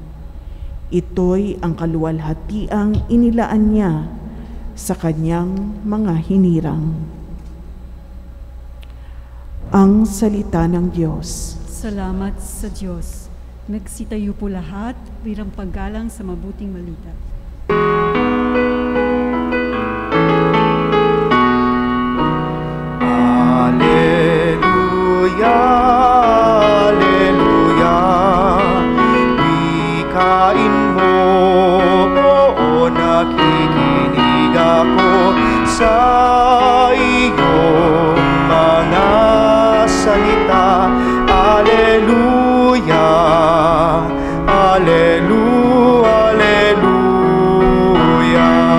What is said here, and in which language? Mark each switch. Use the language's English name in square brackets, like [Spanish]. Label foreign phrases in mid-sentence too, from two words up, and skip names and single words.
[Filipino] Ito'y ang kaluwalhatiang inilaan niya sa kanyang mga hinirang. Ang salita ng Diyos. Salamat sa Diyos. Nagsitayo po lahat bilang paggalang sa mabuting balita. Alleluia, Alleluia. Wikain mo po, nakikinig ako sa iyong mga salita. Alleluia, Alleluia, Alleluia.